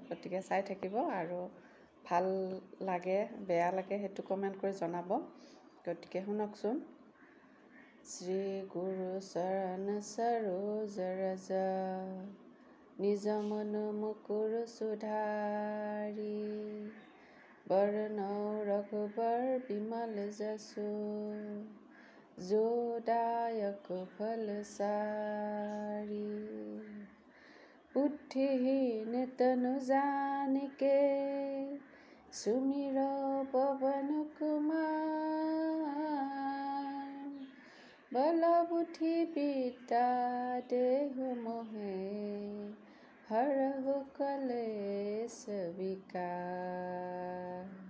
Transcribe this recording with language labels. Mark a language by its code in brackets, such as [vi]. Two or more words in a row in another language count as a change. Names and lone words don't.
[as] গতিকে চাই থাকিব আৰু ভাল লাগে বেয়া লাগে সেইটো কমেণ্ট কৰি জনাব। গতিকে শুনকচোন। [awa] श्री गुरु चरण सरोज रज निज मन मुकुर सुधारी बरनौ रघुबर विमल जसु जो दायक फल सारी बुद्धिहीन तनु जानिके सुमिरो पवन कुमार बल बुद्धि विद्या देहु मोहे हरहु कलेश विकार।